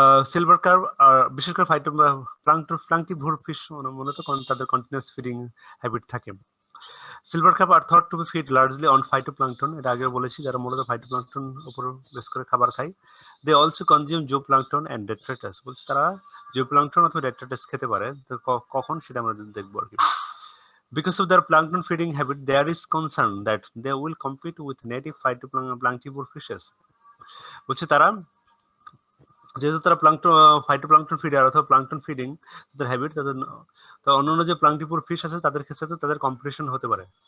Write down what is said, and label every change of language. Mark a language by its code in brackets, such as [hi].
[bn] Silver carp বিশেষ করে প্লাঙ্কটিভোর fish মূলত তাদের কন্টিনিউয়াস ফিডিং হ্যাবিট থাকে। [en] silver carp আর thought to be feed largely on phytoplankton, [bn] এটা আগে বলেছি, যারা মূলত ফাইটোপ্লাঙ্কটন উপর বেস করে খাবার খায়। [en] they also consume zooplankton and detritus, [bn] বলছে তারা জুওপ্লাঙ্কটন অথবা ডেট্রাটাস খেতে পারে, তো কখন সেটা আমরা দেখবো আর কি। [en] Because of their plankton feeding habit, there is concern that they will compete with native phytoplanktivore fishes. [bn] বলছে তারা যেহেতু তারা ফাইটোপ্লাঙ্কটন ফিডার অথবা প্লাঙ্কটন ফিডিং তাদের হ্যাবিট, তাদের তো অন্যান্য যে প্লাঙ্কটিভোর ফিশ আছে তাদের ক্ষেত্রে তাদের কম্পিটিশন হতে পারে।